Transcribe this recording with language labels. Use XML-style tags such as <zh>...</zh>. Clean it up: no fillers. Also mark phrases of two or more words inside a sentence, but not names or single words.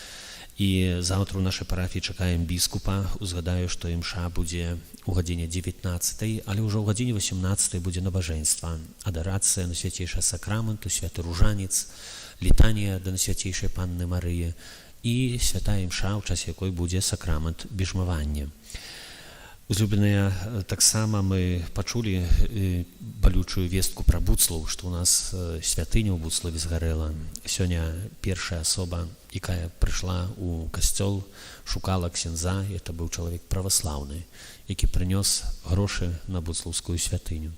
<uk>І завтра у нашій парафії чекаємо біскупа. Узгадаю, що імша буде у годині 19, але вже у годині 18 буде набоженство, адорація на святейший сакраменту, святий ружанець, літання до Найсвятейшої Панни Марії і свята імша, у час якої буде сакрамент біжмування.</uk> <be>Узлюбленыя, таксама мы пачулі балючую вестку пра Буцлаў, што ў нас святыня ў Буцлаве згарэла. Сёння першая асоба, якая прыйшла ў касцёл, шукала ксяндза, і это быў чалавек праваслаўны, які прынёс грошы на буцлаўскую святыню.</be>